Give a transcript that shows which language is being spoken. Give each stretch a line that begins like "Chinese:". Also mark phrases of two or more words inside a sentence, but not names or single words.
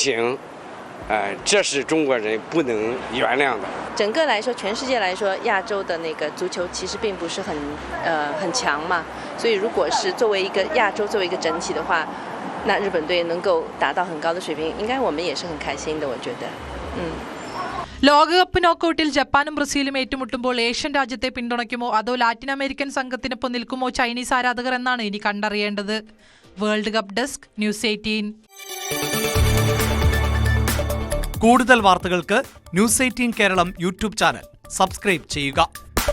Chinese: 这是中国人不能原谅的。整个来说，全世界来说，亚洲的那个足球其实并不是很强嘛，所以如果是作为一个亚洲作为一个整体的话，那日本队能够达到很高的水平，应该我们也是很开心的，我觉得。
Malayalam: ലോകകപ്പ് നോക്കൌട്ടിൽ ജപ്പാനും ബ്രസീലും ഏറ്റുമുട്ടുമ്പോൾ ഏഷ്യൻ രാജ്യത്തെ പിന്തുണയ്ക്കുമോ അതോ ലാറ്റിൻ അമേരിക്കൻ സംഘത്തിനൊപ്പം നിൽക്കുമോ ചൈനീസ് ആരാധകർ എന്നാണ് ഇനി കണ്ടറിയേണ്ടത്.
English: World Cup desk,
Malayalam: ന്യൂസ് 18. കൂടുതൽ വാർത്തകൾക്ക് ന്യൂസ് 18 കേരളം യൂട്യൂബ് ചാനൽ സബ്സ്ക്രൈബ് ചെയ്യുക.